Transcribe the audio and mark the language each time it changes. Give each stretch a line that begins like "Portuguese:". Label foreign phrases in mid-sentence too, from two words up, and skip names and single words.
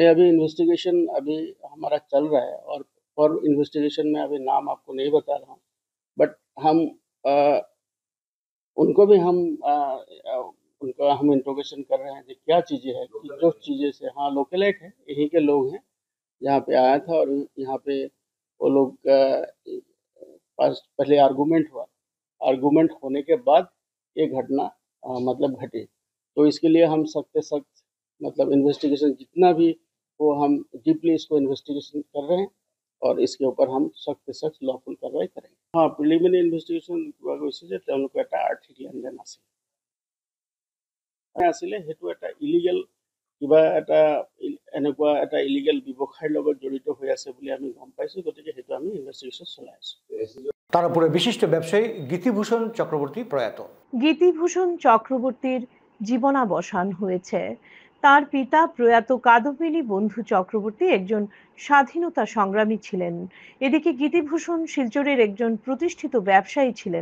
Hindi: अभी इन्वेस्टिगेशन अभी हमारा चल रहा है और
English: for investigation
Hindi: में अभी नाम आपको नहीं बता रहा हूँ, बट हम उनको भी उनका हम इंट्रोगेशन कर रहे हैं कि क्या चीज़ें हैं, कि जो चीज़ें से हाँ लोकेलाइट है, यहीं के लोग हैं, यहाँ पे आया था और यहाँ पे वो लोग पहले आर्गूमेंट हुआ, आर्गूमेंट होने के बाद ये घटना मतलब घटी। तो इसके लिए हम सख्त से सख्त मतलब इन्वेस्टिगेशन जितना भी वो हम डीपली इसको इन्वेस्टिगेशन कर रहे हैं और इसके ऊपर हम सख्त से सख्त लॉफुल कार्रवाई करेंगे।
Assamese: हाँ,
English: preliminary investigation
Assamese: গৈছে যে তেওঁলোকে এটা আৰ্থিক লেনদেন আছিলে সেইটো এটা ইলিগেল কিবা এটা এনেকুৱা এটা ইলিগেল ব্যৱসায়ৰ লগত জড়িত হৈ আছে বুলি আমি গম পাইছো, গতিকে সেইটো আমি ইনভেস্টিগেশন চলাই আছো।
Bangla: তার উপরে বিশিষ্ট ব্যবসায়ী গীতিভূষণ চক্রবর্তী প্রয়াত। গীতিভূষণ চক্রবর্তীর জীবনাবসান হয়েছে। তার পিতা প্রয়াত কাদম্বিনী বন্ধু চক্রবর্তী একজন স্বাধীনতা সংগ্রামী ছিলেন। এদিকে গীতিভূষণ শিলচরের একজন প্রতিষ্ঠিত ব্যবসায়ী ছিলেন।